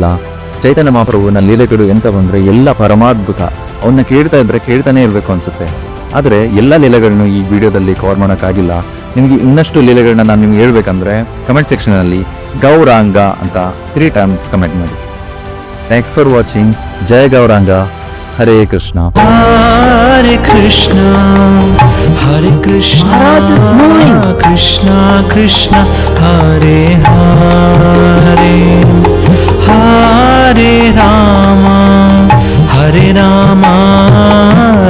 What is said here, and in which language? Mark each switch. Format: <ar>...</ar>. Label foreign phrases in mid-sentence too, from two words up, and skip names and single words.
<kn>ಚೈತನ್ಯ ಮಹಾಪ್ರಭುವಿನ ಲೀಲೆಗಳು ಎಂತ ಬಂದ್ರೆ ಎಲ್ಲ ಪರಮಾದ್ಭುತ. ಅವನ್ನ ಕೇಳ್ತಾ ಇದ್ರೆ ಕೇಳ್ತಾನೆ ಇರ್ಬೇಕು ಅನ್ಸುತ್ತೆ. ಆದ್ರೆ ಎಲ್ಲ ಲೀಲೆಗಳನ್ನು ಈ ವಿಡಿಯೋದಲ್ಲಿ ಕವರ್ ಮಾಡೋಕ್ಕಾಗಿಲ್ಲ. ನಿಮಗೆ ಇನ್ನಷ್ಟು ಲೀಲೆಗಳನ್ನ ನಾನು ನಿಮ್ಗೆ ಹೇಳ್ಬೇಕಂದ್ರೆ</kn> <en>comment section</en> <kn>ಅಲ್ಲಿ ಗೌರಾಂಗ ಅಂತ 3 times ಕಮೆಂಟ್ ಮಾಡಿ.</kn> <en>thanks for watching.</en> <sa>ಜಯ ಗೌರಾಂಗ. ಹರೇ ಕೃಷ್ಣ. Hare Krishna, Hare Krishna, Krishna Krishna, Hare Hare, Hare Rama. Hare Rama</sa>